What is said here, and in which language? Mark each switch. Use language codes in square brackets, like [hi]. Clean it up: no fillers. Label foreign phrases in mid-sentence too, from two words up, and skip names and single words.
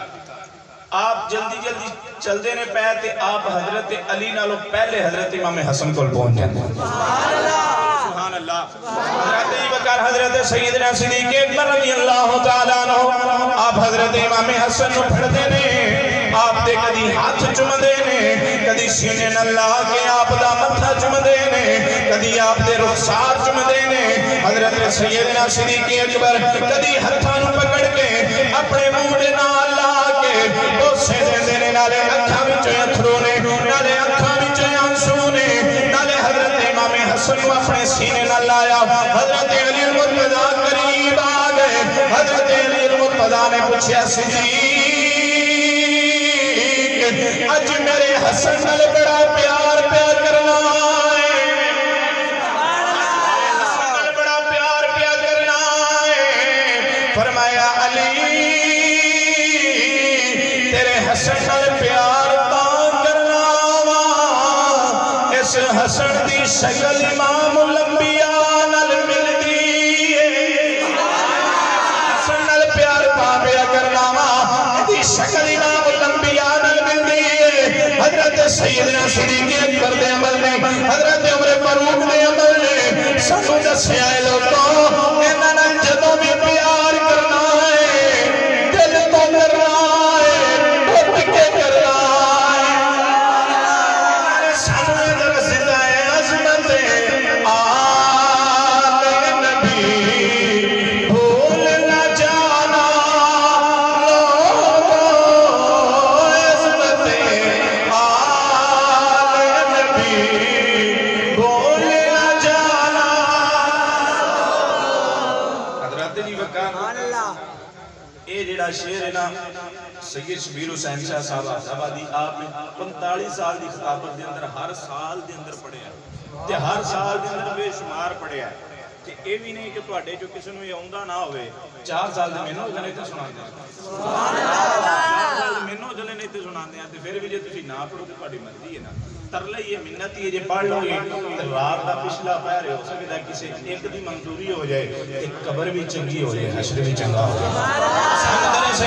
[pa] آپ جلدی جلدی چل دینے پہ تے آپ حضرت علی نالو پہلے حضرت امام حسن کو پہنچ جاتے ہیں. سبحان اللہ. حضرت جی وقار حضرت سیدنا صدیق اکبر رضی اللہ تعالیٰ عنہ آپ حضرت امام حسن نو پھڑ دینے آپ دے کدی ہاتھ چم دینے کدی سینے نلا کے آپ دا متھا چم دینے کدی آپ دے رخسار چم دینے. حضرت سیدنا صدیق اکبر کدی ہتھاں نو پکڑ کے اپنے موڈے نال لا کے بوسے دے دینے نالے اکھاں وچوں اتھرو نے نالے اکھاں وچوں آنسو نے نالے حضرت امام حسن کو اپنے سینے نہ لایا. حضرت علی المرتضیٰ قریب آ گئے. حضرت علی المرتضیٰ نے پوچھا صدیق اج میرے حسن نال بڑا پیار پیا کرنا ہے حسن نال بڑا پیار پیا کرنا ہے. فرمایا علی تیرے حسن نال پیار تاں کرنا وا اس حسن دی شکل امام الانبیاء نال ملدی ہے. حسن نال پیار پیا کرنا وا دی شکل امام الانبیاء نال ملدی ہے. حضرت سیدنا صدیق اکبر دے عمل نے حضرت عمر فاروق دے عمل نے سانو دسیا اے لوگوں انہاں نال جدوں بھی پیار کرنا ہے دل تو کرنا ہے ٹوٹ کے کرنا ہے. [ur] سامنے درستا ہے عظمت آل نبی بھول نہ جانا لوگوں عظمت آل نبی بھول نہ جانا. [pa] حضرت جی وقار اے جڑا شعر ہے نا سید شبیر حسین شاہ صاحب آبادی آپ نے 45 سال دی خطابت دے اندر ہر سال دے اندر پڑھیا تے ہر سال دے اندر بے شمار پڑھیا تے اے بھی نہیں کہ تواڈے جو کسی نوں یہ آوندا نہ ہوئے 4 سال دے مینوں جنے تے سناندے ہیں. سبحان اللہ. 4 سال مینوں جنے نہیں تے سناندے ہیں تے پھر بھی جے تسی نہ پڑھو تے تواڈی مرضی ہے نا. ترلے یہ منت یہ جے پڑھ لو گے تے رات دا پچھلا پہر ہو سکدا ہے کسی ایک دی منظوری ہو جائے تے قبر بھی چنگی ہو جائے حشر بھی چنگا ہو جائے. [ur] سمندر سے